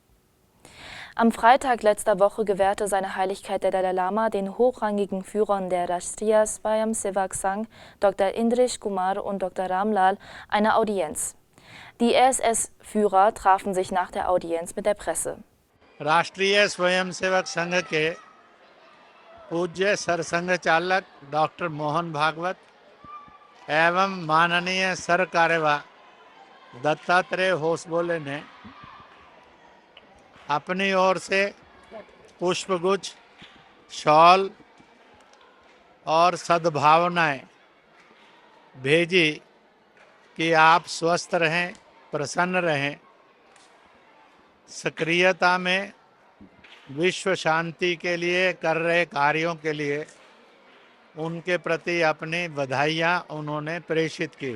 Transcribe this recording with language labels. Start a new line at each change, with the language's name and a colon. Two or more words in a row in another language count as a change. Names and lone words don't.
German: Am Freitag letzter Woche gewährte seine Heiligkeit der Dalai Lama den hochrangigen Führern der Rashtriya Swayamsevak Sangh, Dr. Indresh Kumar und Dr. Ram Lal, eine Audienz. Die RSS-Führer trafen sich nach der Audienz mit der Presse.
Hindi: राष्ट्रीय स्वयंसेवक संघ के पूज्य सरसंघ चालक डॉक्टर मोहन भागवत एवं माननीय सर कार्यवाह दत्तात्रेय होसबोले ने अपनी ओर से पुष्पगुच्छ, शॉल और सद्भावनाएं भेजी कि आप स्वस्थ रहें, प्रसन्न रहें, सक्रियता में विश्व शांति के लिए कर रहे कार्यों के लिए उनके प्रति अपनी बधाइयाँ उन्होंने प्रेषित की।